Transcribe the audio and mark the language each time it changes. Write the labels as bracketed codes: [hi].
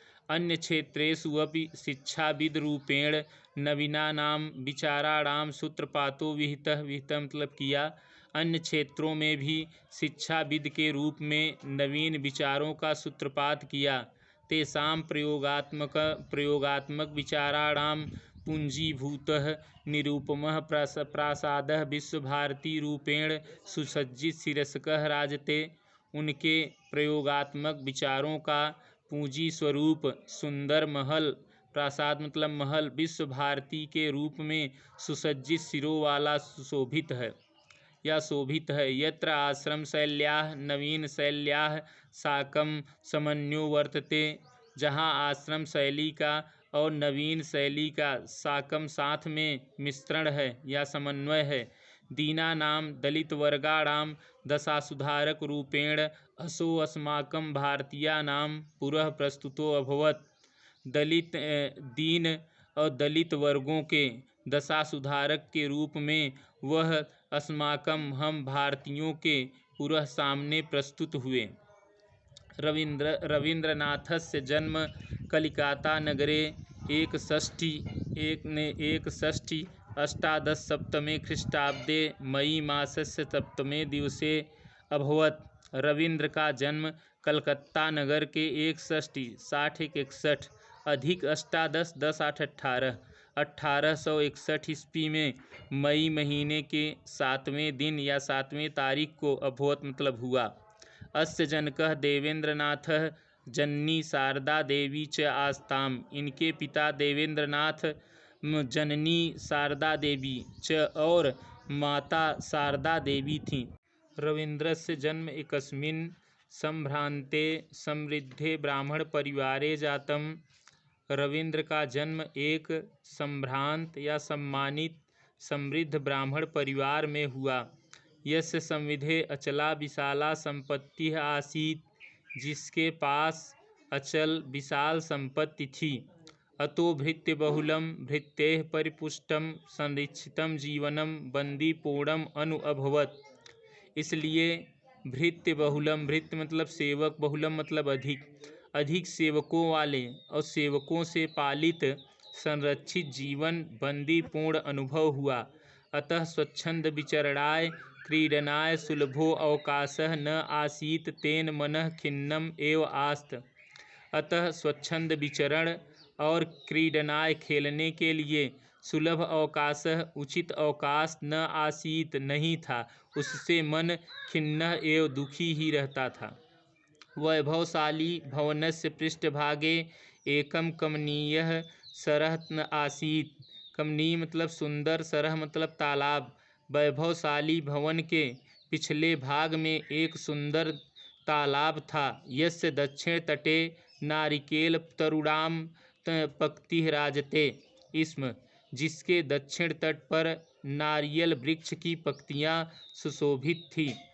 [sa] अन्य क्षेत्रेषु अपि शिक्षाविद रूपेण नवीनानां विचाराणां सूत्रपातो विहितः। [hi] विहितः मतलब किया। अन्य क्षेत्रों में भी शिक्षाविद के रूप में नवीन विचारों का सूत्रपात किया। [sa] तेषां प्रयोगात्मक विचाराणां पुञ्जीभूतः निरुपमः प्रासादः विश्वभारतीरूपेण सुसज्जित शीर्षकः राजते। [hi] उनके प्रयोगात्मक विचारों का पूंजी स्वरूप सुंदर महल, प्रासाद मतलब महल, विश्व भारती के रूप में सुसज्जित सिरों वाला सुशोभित है या शोभित है। [sa] यत्र आश्रम शैल्याः नवीन शैल्याः साकं समन्वयो वर्तते, [hi] जहाँ आश्रम शैली का और नवीन शैली का साकम साथ में मिश्रण है या समन्वय है। [sa] दीनानां दलितवर्गाणां दशासुधारक रूपेण असो अस्माकं भारतीयानां पुरः प्रस्तुतो अभवत्। [hi] दीन और दलित वर्गों के दशा सुधारक के रूप में वह अस्माकं हम भारतीयों के पुरः सामने प्रस्तुत हुए। [sa] रवीन्द्रनाथस्य जन्म कलिकाता नगरे 61 अष्टादशसप्तमे ख्रीष्टाब्दे मई मासस्य सप्तमे दिवसे अभवत्। [hi] रवीन्द्र का जन्म कलकत्ता नगर के 61 अधिक 18 1861 ईस्वी में मई महीने के 7वें दिन या 7वें तारीख को अभवत मतलब हुआ। [sa] अस्य जनकः देवेंद्रनाथः जननी शारदा देवी च आस्ताम। [hi] इनके पिता देवेंद्रनाथ, जननी शारदा देवी च और माता शारदा देवी थीं। [sa] रवीन्द्रस्य जन्म एकस्मिन् सम्भ्रान्ते समृद्धे ब्राह्मण परिवारे जातम्। [hi] रवीन्द्र का जन्म एक संभ्रांत या सम्मानित समृद्ध ब्राह्मण परिवार में हुआ। [sa] यस्य संविधे अचला विशाला संपत्ति आसीत्, [hi] जिसके पास अचल विशाल संपत्ति थी। [sa] अतो भृत्यबहुलं भृत्यैः परिपुष्टं संरक्षितं जीवनं बंदीपूर्णम् अनु अभवत्। [hi] इसलिए भृत्य बहुलम, भृत्य मतलब सेवक, बहुलम मतलब अधिक सेवकों वाले और सेवकों से पालित संरक्षित जीवन बंदीपूर्ण अनुभव हुआ। [sa] अतः स्वच्छंद विचरणाय क्रीडनाय सुलभो अवकाशः न आसीत्, तेन मनः खिन्नम एव आस्त। [hi] अतः स्वच्छंद विचरण और क्रीडनाय खेलने के लिए सुलभ अवकाश, उचित अवकाश न आसीत नहीं था, उससे मन खिन्न एवं दुखी ही रहता था। [sa] वैभवशाली भवनस्य पृष्ठभागे एकम कमनीयः सरः आसीत्। [hi] कमनीय मतलब सुंदर, सरह मतलब तालाब। वैभवशाली भवन के पिछले भाग में एक सुंदर तालाब था। [sa] यस्य दक्षिण तटे नारिकेल तरुणाम पक्तिः राजते [hi] इसमें, जिसके दक्षिण तट पर नारियल वृक्ष की पक्तियां सुशोभित थी।